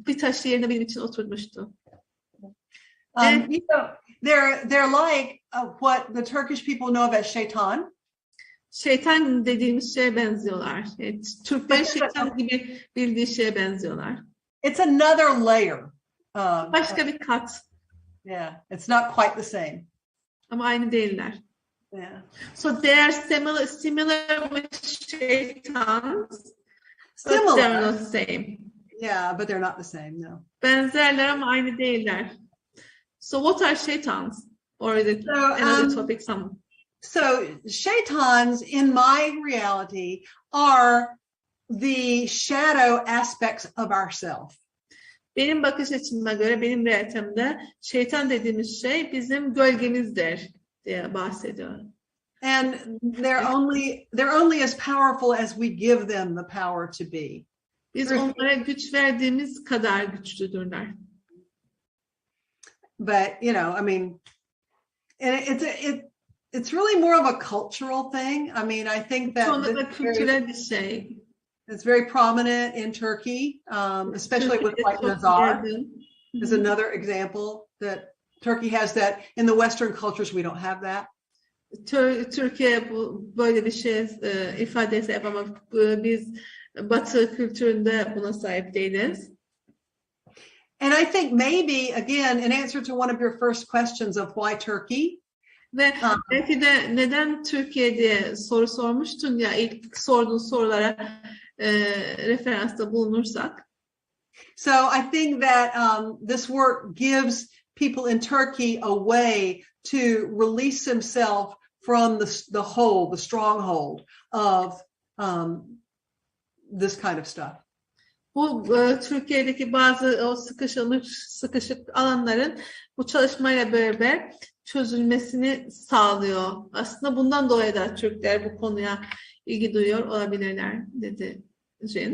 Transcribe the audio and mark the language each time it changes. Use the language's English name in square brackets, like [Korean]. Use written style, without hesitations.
[Turkish] Bir taş yerine benim için oturmuştu. [English] They're like what the Turkish people know about şeytan. [Turkish] Şeytan dediğimiz şeye benziyorlar. Evet, Türkler şeytan gibi bildiği şeye benziyorlar. [English] It's another layer. [Turkish] Başka bir kat. [English] Yeah, it's not quite the same. [Turkish] Ama aynı değiller. [English] Yeah. So they are similar with şeytans. Similar. But they're not the same. Yeah, but they're not the same, no. [Turkish] Benzerler ama aynı değiller. [English] So what are şeytans? Or is it another topic? So shaitans in my reality are the shadow aspects of ourself. [Turkish] Benim bakış açıma göre, benim realitemde şeytan dediğimiz şey bizim gölgemizdir diye bahsediyor. [English] And they're only as powerful as we give them the power to be. [Turkish] Biz onlara güç verdiğimiz kadar güçlüdürler. [English] But you know, I mean, and it's really more of a cultural thing. I mean, I think that [Turkish] Çoğunlukla kültürel bir şey. [English] it's very prominent in Turkey, especially with like [Turkish] Türkiye'de çok Nazar yaygın. [English] is another example that Turkey has that. In the Western cultures, we don't have that. [Turkish] Türkiye böyle bir şey ifadesi yapamaz. Biz Batı kültüründe buna sahip değiliz. [English] And I think maybe, again, in answer to one of your first questions of why Turkey, [Turkish] Ve belki de neden Türkiye diye soru sormuştun ya, ilk sorduğun sorulara referansta bulunursak. [English] So I think that this work gives people in Turkey a way to release themselves from the hold, the stronghold of this kind of stuff. [Turkish] Bu Türkiye'deki bazı o sıkışık alanların bu çalışmayla beraber çözülmesini sağlıyor. Aslında bundan dolayı da Türkler bu konuya ilgi duyuyor olabilirler, dedi Jen.